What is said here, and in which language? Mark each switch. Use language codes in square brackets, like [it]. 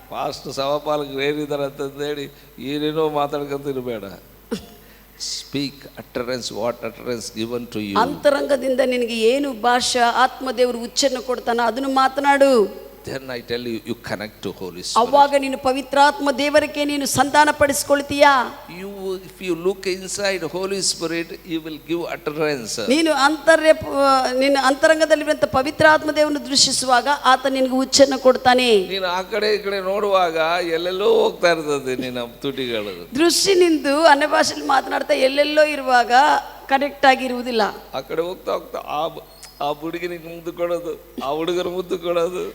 [kn] Fast ಸಭಾಪಾಲಕರು ಏನಿದ್ದಾರೆ ಅಂತಂದು ಹೇಳಿ ಏನೇನೋ ಮಾತಾಡ್ಕೊಂತ ಇರಬೇಡ. [en] Speak utterance, what utterance given to you. [kn] ಅಂತರಂಗದಿಂದ ನಿನಗೆ ಏನು ಭಾಷಾ ಆತ್ಮದೇವರು ಉಚ್ಚಾರಣೆ ಕೊಡ್ತಾನ ಅದನ್ನು ಮಾತನಾಡು. [en] Then I tell you, you connect to Holy Spirit. [kn] ಅವಾಗ ನೀನು ಪವಿತ್ರಾತ್ಮ ದೇವರಿಗೆ ನೀನು ಸಂಧಾನ ಪಡಿಸಿಕೊಳ್ತೀಯಾ. [en] If you look inside Holy Spirit, you will give utterance. [kn] ನೀನು ನಿನ್ನ ಅಂತರಂಗದಲ್ಲಿರುವಂತ ಪವಿತ್ರ ಆತ್ಮ ದೇವರನ್ನು ದೃಶ್ಯಿಸುವಾಗ ಆತ ನಿನಗೆ ಉಚ್ಚಾರಣೆ ಕೊಡ್ತಾನೆ. ನೀನು ಆ ಕಡೆ ಈ ಕಡೆ ನೋಡುವಾಗ ಎಲ್ಲೆಲ್ಲೋ ಹೋಗ್ತಾ ಇರ್ತದೆ ನಿನ್ನ ತುಟಿಗಳು. ದೃಷ್ಟಿ ನಿಂದು ಅನ್ಯ ಭಾಷೆಯಲ್ಲಿ ಮಾತನಾಡ್ತಾ ಎಲ್ಲೆಲ್ಲೋ ಇರುವಾಗ ಕನೆಕ್ಟ್ ಆಗಿರುವುದಿಲ್ಲ. ಆ ಕಡೆ ಹೋಗ್ತಾ ಹೋಗ್ತಾ ಆ ಹುಡುಗನಿಗೆ ಮುದ್ದು ಕೊಡೋದು, ಆ ಹುಡುಗರು ಮುದ್ದು ಕೊಡೋದು,